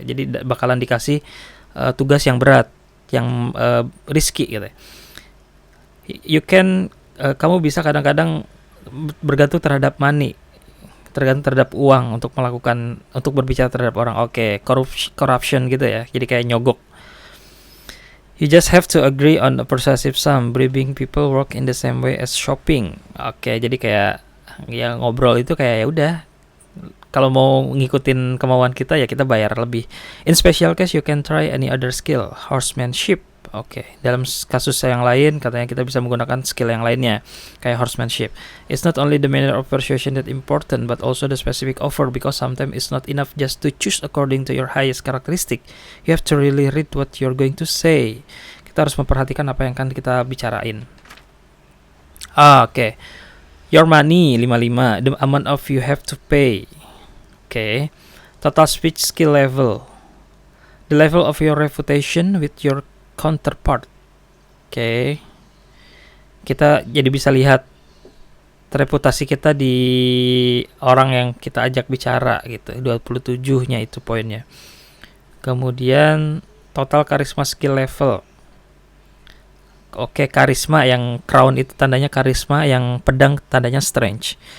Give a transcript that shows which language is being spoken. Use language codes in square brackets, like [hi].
[id] Jadi bakalan dikasih tugas yang berat, yang risky gitu. [en] You can, [id] kamu bisa kadang-kadang bergantung terhadap money, tergantung terhadap uang untuk berbicara terhadap orang. Oke, corruption gitu ya. Jadi kayak nyogok. [en] You just have to agree on a persuasive sum, bribing people work in the same way as shopping. [id] Oke, jadi kayak ya ngobrol itu kayak ya udah, kalau mau ngikutin kemauan kita ya kita bayar lebih. [en] In special case you can try any other skill, horsemanship. [id] Oke, dalam kasus yang lain katanya kita bisa menggunakan skill yang lainnya kayak horsemanship. [en] It's not only the manner of persuasion that important, but also the specific offer, because sometimes it's not enough just to choose according to your highest characteristic. You have to really read what you're going to say. [id] Kita harus memperhatikan apa yang akan kita bicarain. Oke. [en] Your money 55, the amount of you have to pay. [id] Oke. [en] Total speech skill level. The level of your reputation with your counterpart. [id] Oke. Kita jadi bisa lihat reputasi kita di orang yang kita ajak bicara gitu. 27-nya itu poinnya. Kemudian total karisma skill level. Oke, karisma yang crown itu tandanya karisma, yang pedang tandanya strength.